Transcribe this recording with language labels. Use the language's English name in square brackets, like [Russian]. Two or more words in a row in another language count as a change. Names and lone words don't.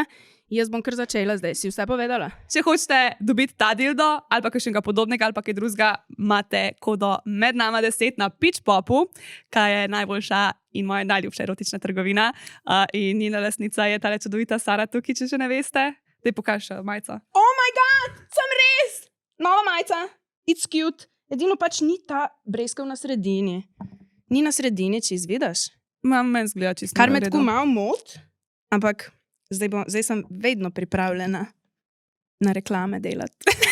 [Slovenian] Jaz bom kar začela zdaj, si vse povedala. Če hočete dobiti ta dildo ali pa kakšnega podobnega ali pa kaj drugega, imate kodo Med nama 10 na Pitch Popu, kaj je najboljša in moja najljubša erotična trgovina. In njena lastnica je tale čudovita Sara tukaj, če že ne veste. Daj pokaži majico. [English] Oh my god, [Slovenian] sem res! Nova majica, [English] it's cute. [Slovenian] Edino pač ni ta breskov na sredini. Ni na sredini, če izvidaš. Meni zgleda čisto. Kar me tako malo mot, ampak zdaj sem vedno pripravljena na reklame delati.